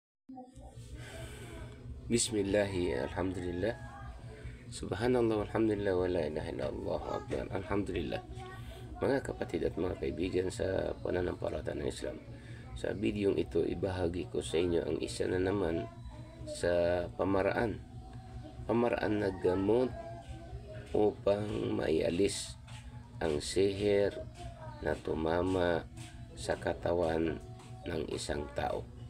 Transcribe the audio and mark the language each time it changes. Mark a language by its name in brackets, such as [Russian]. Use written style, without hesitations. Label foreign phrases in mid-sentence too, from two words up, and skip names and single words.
[Arabic] بسم الله، الحمد لله. سبحان الله، الحمد لله، ولا إله إلا الله، أكبر. Alhamdulillah. [Filipino] Mga kapatid at mga kaibigan sa pananampalataya ng Islam, sa bidyong ito ibahagi ko sa inyo ang isa na naman sa pamaraan na gamot upang maialis ang sihir na tumama sa katawan ng isang tao.